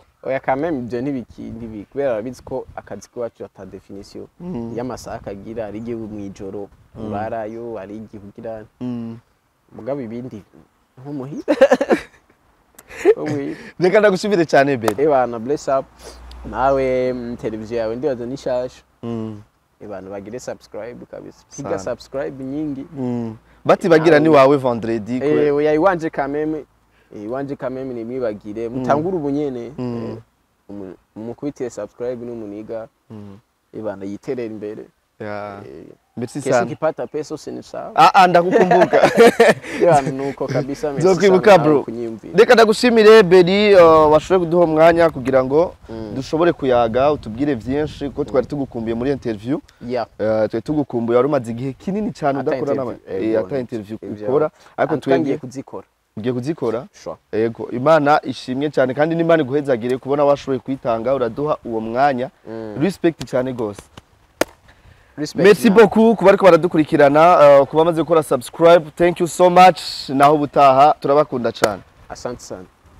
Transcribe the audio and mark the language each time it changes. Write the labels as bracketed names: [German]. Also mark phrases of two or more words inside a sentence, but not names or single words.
[Rundi] Oya kameme ibyo ntibikindi kubera bizi ko akazi kwacu ata definition y'amasaha kagira ari gihe mu ijoro barayo ari gihe kugira mugabo ibindi nk'umuhira. Reka ndagushimire cyane Berry. [English] Ebana bless up. [Rundi] Nawe televiziyo yawe ndibaza nishasha. Ebana bagire subscribe kabisa. [Swahili] Piga subscribe nyingi. [Rundi] Bati bagira ni wawe vendredi kwe. Oya iwanje kameme. Iwanje kameme ni mwibagire. Mutangura ubunyene. Mukubitire subscribe n'umuniga. Ebana yiterera imbere. [Swahili] Merci sana. Kesi ukipata pesa usinisahau. [Rundi] Ndakukumbuka. Nuko kabisa merci. Nzokwibuka bro. Reka ndagushimire Berry washobora kuduha umwanya kugira ngo dushobore kuyaga utubwire byinshi ko twari tugukumbuye muri interview. Twari tugukumbuye wari umaze igihe kinini cyane udakora nama. Ata interview ukora ariko twangiye kuzikora. Ugiye kuzikora? Yego. Imana ishimye cyane kandi n'Imana iguhezagire kubona washoboye kwitanga uraduha uwo mwanya. Respect cyane gose. [French] Merci beaucoup [Rundi] kuba ariko baradukurikirana kuba amaze gukora subscribe. [English] Thank you so much. [Rundi] Naho butaha turabakunda cyane. [Swahili] Asante sana.